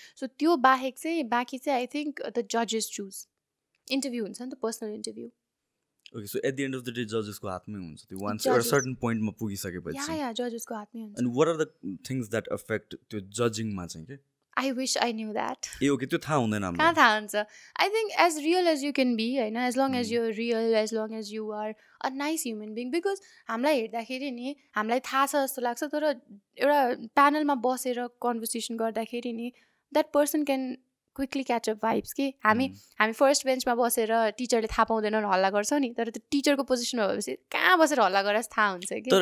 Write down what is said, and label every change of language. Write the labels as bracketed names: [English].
[English] so [Nepali] त्यो बाहेक चाहिँ बाँकी चाहिँ [English] I think the जजेस choose. [Nepali] इन्टरभ्यू हुन्छ नि त, personal interview. [English] okay, so at the end of the day जजेसको [Nepali] हातमै हुन्छ त्यो [English] Once एउटा certain पोइन्टमा पुगिसकेपछि. [Nepali] या जजेसको हातमै हुन्छ. [English] and what are the things that affect [Nepali] त्यो जजिङमा चाहिँ के? [English] I wish I knew that. [Nepali] A okay, त्यो थाहा हुँदैन हामीलाई. कहाँ थाहा हुन्छ. [English] I think as real as you can be होइन, as long as you're real, as long as you are a nice human being. [Nepali] Because हामीलाई हेर्दाखेरि नि हामीलाई थाहा छ जस्तो लाग्छ, तर एउटा प्यानलमा बसेर कन्भर्सेसन गर्दाखेरि नि [English] that person can quickly catch up vibes [Nepali] कि हामी फर्स्ट बेन्चमा बसेर टिचरले थाहा पाउँदैन हल्ला गर्छौँ नि, तर त्यो टिचरको पोजिसनमा भएपछि कहाँ बसेर हल्ला गरेर थाहा हुन्छ कि.